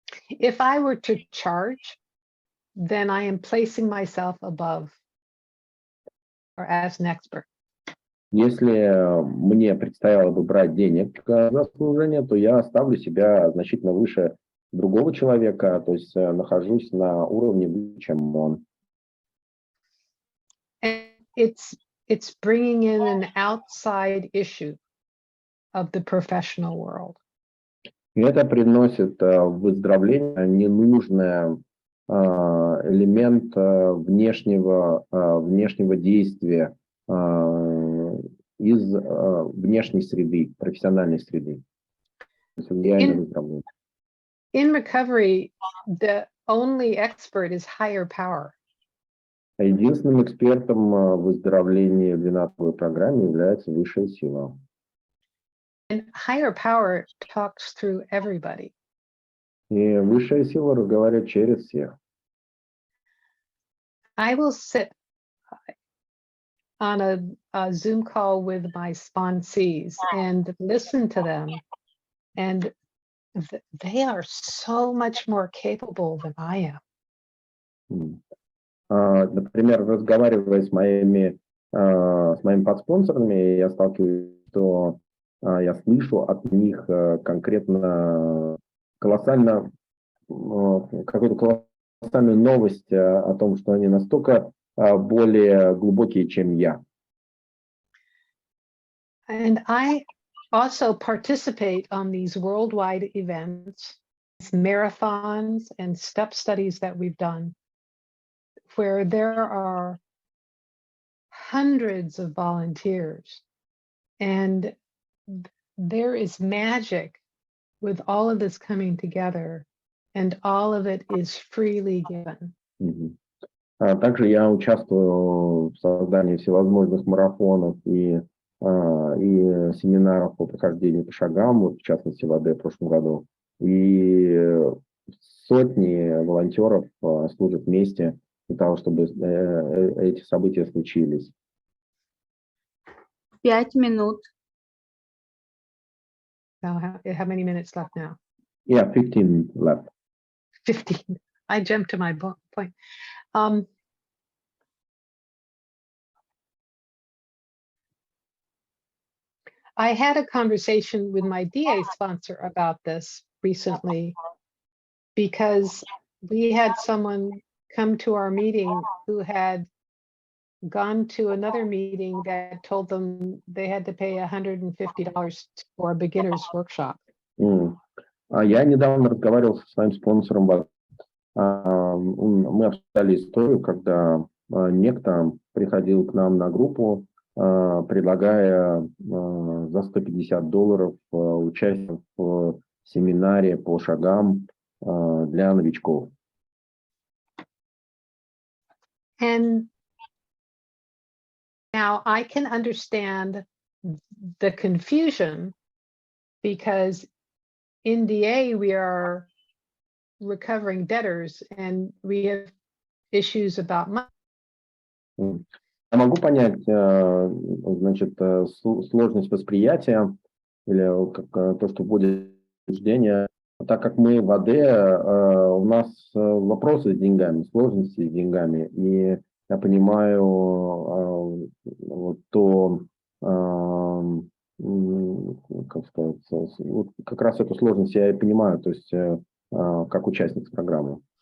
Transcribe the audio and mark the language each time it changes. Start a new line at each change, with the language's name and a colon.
English: If I were to charge, then I am placing myself above or as an expert.
Russian: Если мне предстояло бы брать денег за служение, то я ставлю себя значительно выше другого человека, то есть нахожусь на уровне выше, чем он.
English: It's bringing in an outside issue of the professional world.
Russian: И это приносит выздоровление ненужный элемент внешнего действия из внешней среды, профессиональной среды.
English: In recovery, the only expert is higher power.
Russian: Единственным экспертом в выздоровлении в 12-й программе является высшая сила.
English: And higher power talks through everybody.
Russian: И высшая сила разговаривает через всех.
English: I will sit on a Zoom call with my sponsees and listen to them, and they are so much more capable than I am.
Russian: Например, разговаривая с моими подспонсорами, я сталкиваюсь, что я слышу от них конкретно какую-то колоссальную новость о том, что они настолько более глубокие, чем я.
English: And I also participate on these worldwide events, marathons and step studies that we've done, where there are hundreds of volunteers, and there is magic with all of this coming together, and all of it is freely given.
Russian: Также я участвую в создании всевозможных марафонов и семинаров по прохождению по шагам, вот в частности в АД в прошлом году. И сотни волонтеров служат вместе для того, чтобы эти события случились. 5 минут.
English: Now, how many minutes left now? Yeah, 15 left. 15. I jumped to my point. I had a conversation with my DA sponsor about this recently, because we had someone come to our meeting who had gone to another meeting that told them they had to pay $150 for a beginner's workshop.
Russian: Я недавно разговаривал со своим спонсором. Мы обсуждали историю, когда некто приходил к нам на группу, предлагая за $150 участие в семинаре по шагам для новичков.
English: And now I can understand the confusion, because in DA we are recovering debtors and we have issues about money.
Russian: Я могу понять, значит, сложность восприятия или как, то, что вводит убеждение, так как мы в АД, у нас вопросы с деньгами, сложности с деньгами, и я понимаю вот то, как сказать, вот как раз эту сложность я и понимаю, то есть как участник программы.